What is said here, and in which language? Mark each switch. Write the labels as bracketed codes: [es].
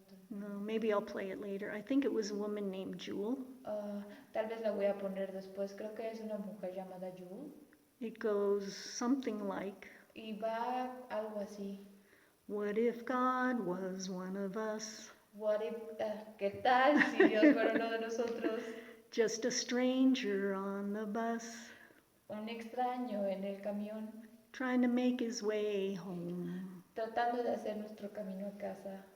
[en] No, maybe I'll play it later. I think it was a woman named Jewel. [es] Tal vez la voy a poner después. Creo que es una mujer llamada Jewel. [en] It goes something like, [es] y va algo así. [en] What if God was one of us? What if, [es] ¿qué tal si Dios fuera uno de nosotros? [en] Just a stranger on the bus. [es] Un extraño en el camión. [en] Trying to make his way home. [es] Tratando de hacer nuestro camino a casa.